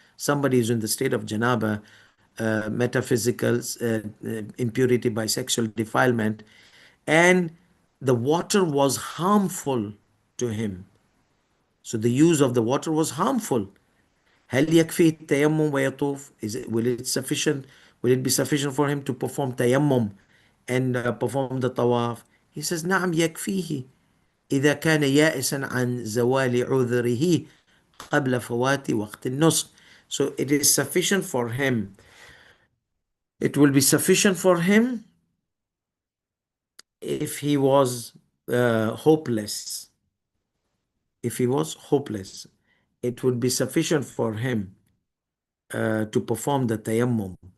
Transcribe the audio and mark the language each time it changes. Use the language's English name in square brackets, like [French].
[English] Somebody is in the state of janaba, metaphysical impurity by sexual defilement, and the water was harmful to him. So the use of the water was harmful. [Arabic] هل يكفي التيمم ويطوف? [English] Will it be sufficient for him to perform tayammum and perform the tawaf? He says [Arabic] نعم يكفيه إذا كان يائسا عن زوال عذره قبل فوات وقت النسك. [English] So it is sufficient for him. It will be sufficient for him if he was hopeless, if he was hopeless, it would be sufficient for him to perform the tayammum.